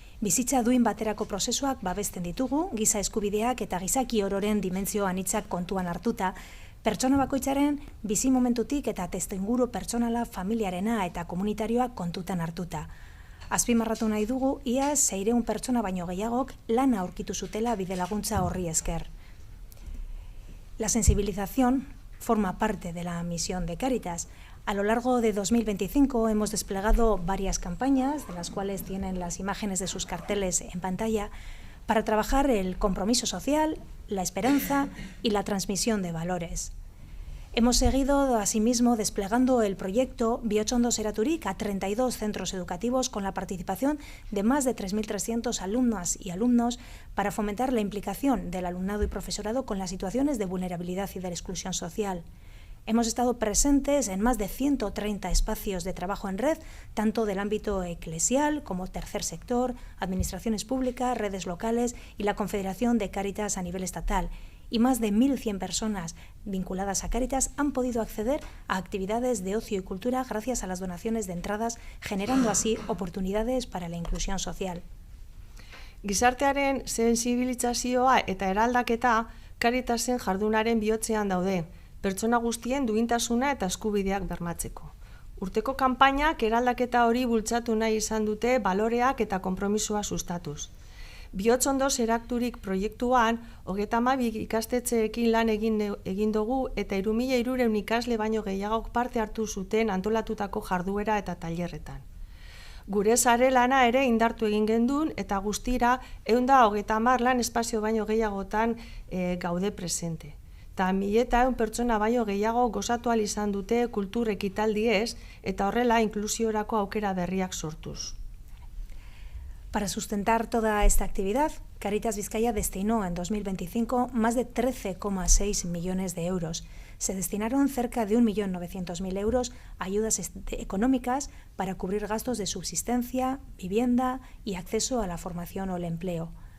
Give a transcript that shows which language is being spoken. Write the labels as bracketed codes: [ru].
[eu] Bizitza duin baterako prozesuak babesten ditugu, giza eskubideak eta gizaki ororen dimentsio anitzak kontuan hartuta, pertsona bakoitzaren bizi momentutik eta testuinguru pertsonala, familiarena eta komunitarioa kontutan hartuta. Azpimarratu nahi dugu, ia 600 pertsona baino gehiagok lana aurkitu zutela bidelaguntza horri esker. [es] La sensibilización forma parte de la misión de Cáritas. A lo largo de 2025 hemos desplegado varias campañas, de las cuales tienen las imágenes de sus carteles en pantalla, para trabajar el compromiso social, la esperanza y la transmisión de valores. Hemos seguido, asimismo, desplegando el proyecto Bihotz-Ondo Zeraturik a 32 centros educativos con la participación de más de 3.300 alumnas y alumnos para fomentar la implicación del alumnado y profesorado con las situaciones de vulnerabilidad y de exclusión social. Hemos estado presentes en más de 130 espacios de trabajo en red, tanto del ámbito eclesial como tercer sector, administraciones públicas, redes locales y la Confederación de Cáritas a nivel estatal. Y más de 1.100 personas vinculadas a Cáritas han podido acceder a actividades de ocio y cultura gracias a las donaciones de entradas, generando así oportunidades para la inclusión social. [eu] Gizartearen sensibilizazioa eta eraldaketa Cáritasen jardunaren bihotzean daude, pertsona guztien duintasuna eta eskubideak bermatzeko. Urteko kanpainak eraldaketa hori bultzatu nahi izan dute baloreak eta konpromisoa sustatuz. Bihotz-Ondo Zeraturik proiektuan 32 ikastetxeekin lan egin dugu eta 3.300 ikasle baino gehiagok parte hartu zuten antolatutako jarduera eta tailerretan. Gure sare lana ere indartu egin gendun eta guztira 130 lan espazio baino gehiagotan gaude presente. Eta 1.100 pertsona baino gehiago gozatu ahal izan dute kultur ekitaldiez eta horrela inklusiorako aukera berriak sortuz. [es] Para sustentar toda esta actividad, Cáritas Vizcaya destinó en 2025 más de 13,6 millones de euros. Se destinaron cerca de 1.900.000 euros a ayudas económicas para cubrir gastos de subsistencia, vivienda y acceso a la formación o el empleo.